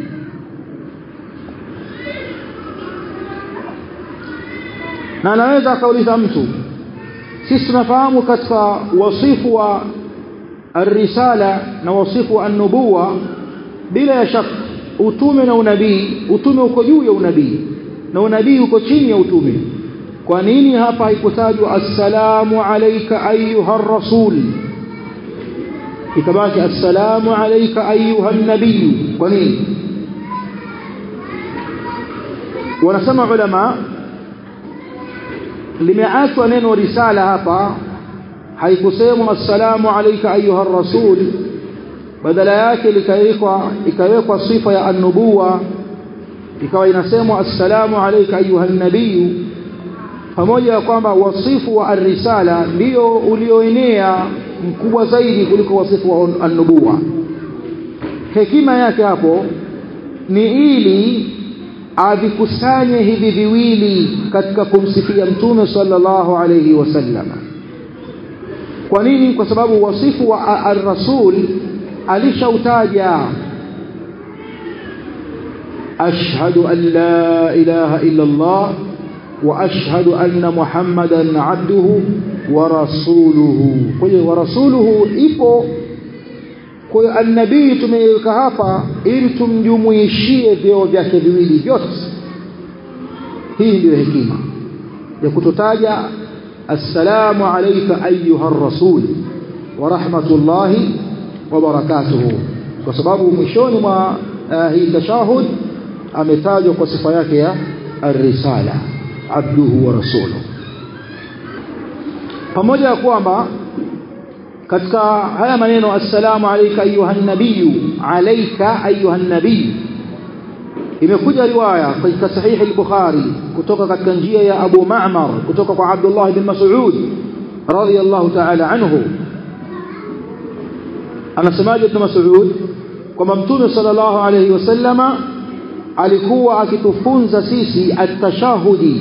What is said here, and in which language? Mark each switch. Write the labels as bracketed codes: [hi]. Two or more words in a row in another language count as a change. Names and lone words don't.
[sw] Na anaweza akauliza mtu, sisi tunafahamu katika wasifu wa [ar] ar-risala [sw] na wasifu wa an-nubuwa, bila ya shaka utume na unabii, utume uko juu ya unabii na unabii uko chini ya utume. Kwa nini hapa haikutajwa [ar] السلام عليك أيها الرسول, [sw] ikabaki [ar] السلام عليك أيها النبي? [sw] Kwa nini? Wanasema ulama limeachwa neno risala hapa, haikusemwa [ar] السلام عليك أيها الرسول, [sw] badala yake ikawekwa sifa ya an-nubuwa, ikawa inasemwa [ar] السلام عليك أيها النبي, [sw] pamoja kwamba wasifu wa ar-risala ndio ulioenea mkubwa zaidi kuliko wasifu wa an-nubuwa. Hekima yake hapo ni ili avikusanye hivi viwili katika kumsifia mtume [ar] صلى الله عليه وسلم. [sw] Kwa nini? Kwa sababu wasifu wa ar-rasul alishautaja [ar] أشهد أن لا إله إلا الله وأشهد أن محمدا عبده ورسوله. [sw] Kwa hiyo [ar] ورسوله [sw] ipo. Kwa hiyo an-nabii tumeweka hapa ili tumjumuishie vyeo vyake viwili vyote. Hii ndio hekima ya kutotaja [ar] السلام عليك أيها الرسول ورحمة الله وبركاته, [sw] kwa sababu mwishoni mwa hii tashahud ametajwa kwa sifa yake ya ar-risala, [ar] عبده ورسوله. [sw] Pamoja na kwamba katika haya maneno [ar] السلام عليك أيها النبي عليك أيها النبي, [sw] alayka ayyuha an-nabiy, imekuja riwaya katika sahih al-Bukhari kutoka katika njia ya Abu Ma'mar kutoka kwa Abdullah ibn Mas'ud [ar] رضي الله تعالى عنه. [sw] Anasemaje ibn Mas'ud kwamba Mtume [ar] صلى الله عليه وسلم [sw] alikuwa akitufunza sisi at-tashahudi.